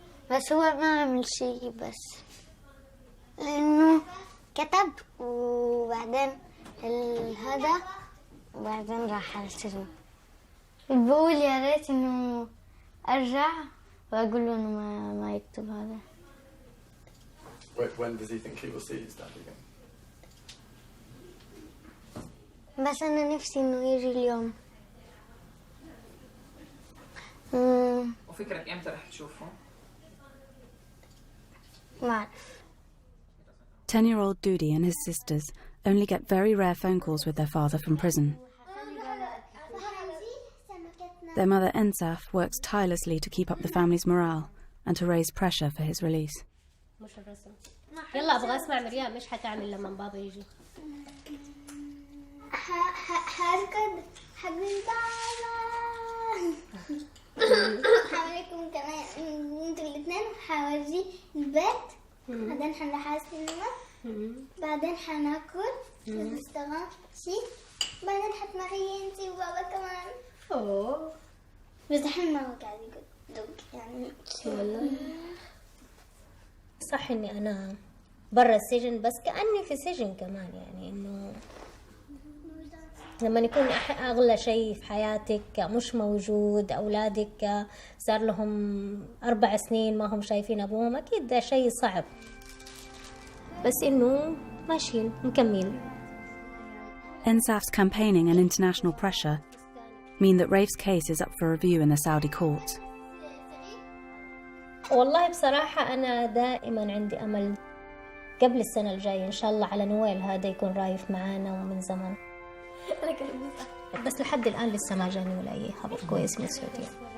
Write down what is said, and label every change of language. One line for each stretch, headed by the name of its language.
Arabic: بس هو ما عمل شيء، بس لأنه كتب وبعدين هذا وبعدين راح على السجن. بقول يا ريت إنه أرجع وأقول له إنه ما يكتب هذا.
English: When does he think he will see his dad again?
Arabic: بس أنا نفسي إنه يجي اليوم. وفكرك إمتى رح تشوفه؟ ما أعرف.
English: 10-year-old Dudi and his sisters only get very rare phone calls with their father from prison. Their mother Ensaf works tirelessly to keep up the family's morale and to raise pressure for his release.
Arabic: يلا ابغى اسمع مريم ايش حتعمل لما بابا يجي؟ هركض حق بابا. حواليكم كمان انتوا الاثنين، حورجي البيت، بعدين حنروح على السينما، بعدين حناكل ونشتغل شيء، بعدين حتمري انتي وبابا كمان. اوه بس الحين ما هو قاعد يقول يعني. والله صح اني انا برا السجن، بس كأني في سجن كمان، يعني انه لما يكون اغلى شيء في حياتك مش موجود، اولادك صار لهم 4 سنين ما هم شايفين ابوهم، اكيد ده شيء صعب، بس انه ماشيين مكملين.
English: Ensaf's campaigning and international pressure mean that Rafe's case is up for review in the Saudi courts.
Arabic: والله بصراحة أنا دائما عندي أمل قبل السنة الجاية إن شاء الله على نويل هذا يكون رايف معانا ومن زمان. بس لحد الآن لسه ما جاني ولا أي خبر كويس من السعودية.